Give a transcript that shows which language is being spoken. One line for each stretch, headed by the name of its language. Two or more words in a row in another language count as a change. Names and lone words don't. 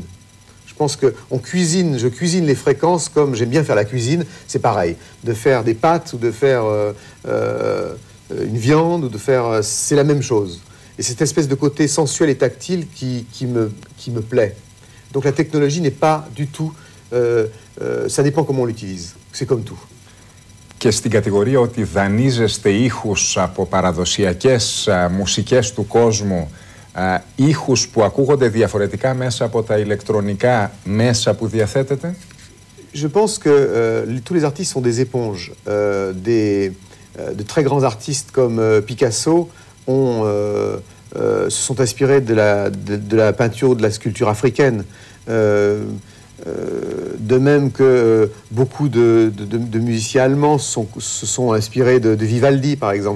French: Je pense que je cuisine les fréquences comme j'aime bien faire la cuisine, c'est pareil. De faire des pâtes ou de faire une viande, ou de faire... c'est la même chose. Et cette espèce de côté sensuel et tactile qui me plaît. Donc la technologie n'est pas du tout... ça dépend comment on l'utilise. C'est comme tout.
Greek: Και στην κατηγορία ότι δανείζεστε ήχους από παραδοσιακές μουσικές του κόσμου, ήχους που ακούγονται διαφορετικά μέσα από τα ηλεκτρονικά μέσα που διαθέτετε.
French: Je pense que tous les artistes sont des éponges. De très grands artistes comme Picasso se sont inspirés de la peinture ou de la sculpture africaine. De même que beaucoup de musiciens allemands se sont inspirés de Vivaldi, par exemple.